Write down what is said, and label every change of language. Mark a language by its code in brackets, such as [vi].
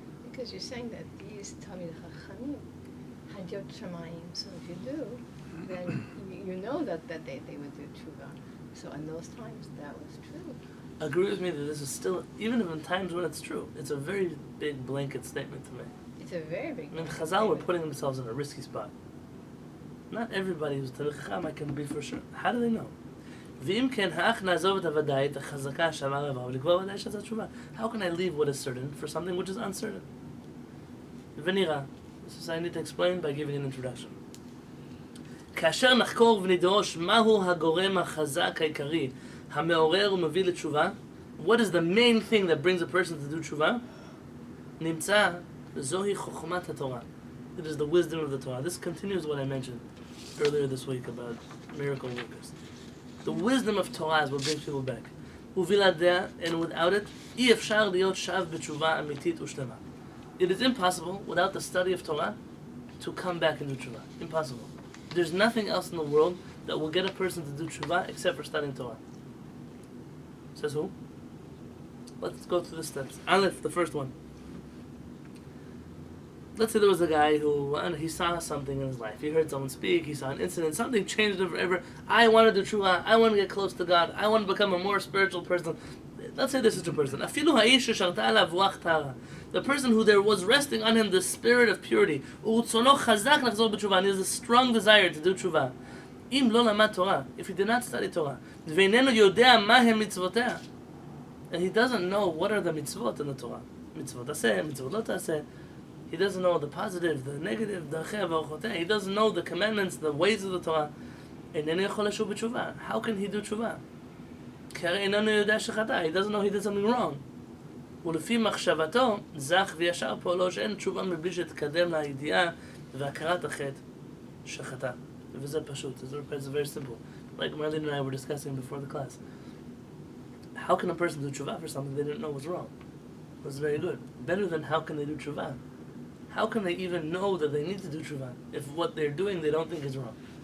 [en] Because you're saying that these Talmid Chachamim had your HaShamayim, so if you do, then you know that they would do tshuva. So in those times, that was true. Agree with me that this is still, even in times when it's true, it's a very big blanket statement to me. It's a very big. I mean, Chazal were putting themselves in a risky spot. Not everybody who's Talmid Chacham I can be for sure. How do they know? [he] ואם כן, האח נעזוב את הוודאי, את החזקה שאמר רבה, ולקבוע ודאי שעשה תשובה. [en] How can I leave what is certain for something which is uncertain? ונראה. This is I need to explain by giving an introduction. [he] כאשר נחקור ונדרוש מהו הגורם החזק העיקרי, המעורר ומביא לתשובה, [en] what is the main thing that brings a person to do תשובה? [he] נמצא, זוהי חוכמת התורה. [en] It is the wisdom of the Torah. This continues what I mentioned earlier this week about miracle workers. The wisdom of Torah is what brings people back. [he] ובלעדיה, [en] and without it, [he] אי אפשר להיות שב בתשובה אמיתית ושלמה. [en] It is impossible, without the study of Torah, to come back into tshuva. Impossible. There's nothing else in the world that will get a person to do tshuva except for studying Torah. Says who? Let's go through the steps. Aleph, the first one. Let's say there was a guy who, he saw something in his life. He heard someone speak, he saw an incident, something changed him forever. I want to do tshuva, I want to get close to God, I want to become a more spiritual person. Let's say this is a person. The person who there was resting on him the spirit of purity. And he has a strong desire to do tshuva. If he did not study Torah, and he doesn't know what are the mitzvot in the Torah. Mitzvot aseh, mitzvot lo taseh. He doesn't know the positive, the negative, he doesn't know the commandments, the ways of the Torah. How can he do tshuva? He doesn't know he did something wrong. [he] ולפי מחשבתו, זך וישר פועלו שאין תשובה מבלי שתקדם לידיעה והכרת החטא שחטא. וזה פשוט, [en] it's very simple. Like Marlene and I were discussing before the class. How can a person do tshuva for something they didn't know was wrong? It was very good. Better than how can they do tshuva? How can they even know that they need to do tshuva if what they're doing they don't think is wrong?